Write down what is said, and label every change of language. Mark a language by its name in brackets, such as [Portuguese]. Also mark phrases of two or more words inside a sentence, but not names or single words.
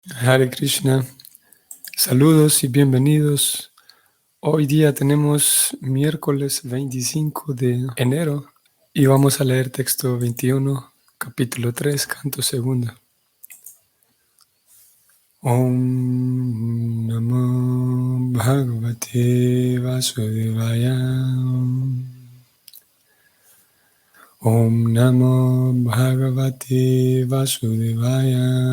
[Sanskrit] Hare Krishna, [Spanish] saludos y bienvenidos. Hoy día tenemos miércoles 25 de enero y vamos a leer texto 21, capítulo 3, canto segundo. [Sanskrit] Om Namo Bhagavate Vasudevaya. Om Namo Bhagavate Vasudevaya.